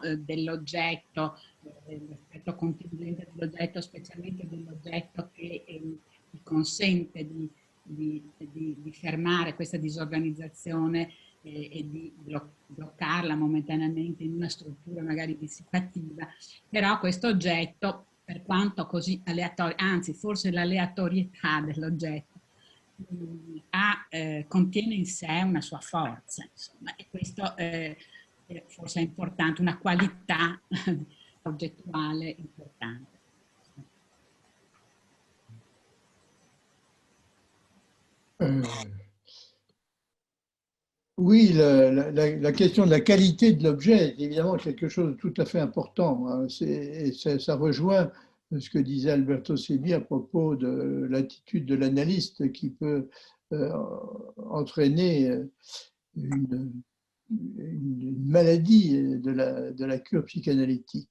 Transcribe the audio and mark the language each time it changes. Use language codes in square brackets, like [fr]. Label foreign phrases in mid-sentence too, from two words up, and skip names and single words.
[it] Dell'oggetto, l'aspetto contingente dell'oggetto, specialmente dell'oggetto che ti consente di fermare questa disorganizzazione e di bloccarla momentaneamente in una struttura magari dissipativa, però questo oggetto, per quanto così aleatorio, anzi forse l'aleatorietà dell'oggetto, contiene in sé una sua forza, insomma, e questo forse è importante, una qualità oggettuale importante. [fr] Oui, la question de la qualité de l'objet est évidemment quelque chose de tout à fait important. Et ça rejoint ce que disait Alberto Semi à propos de l'attitude de l'analyste qui peut entraîner une maladie de la cure psychanalytique.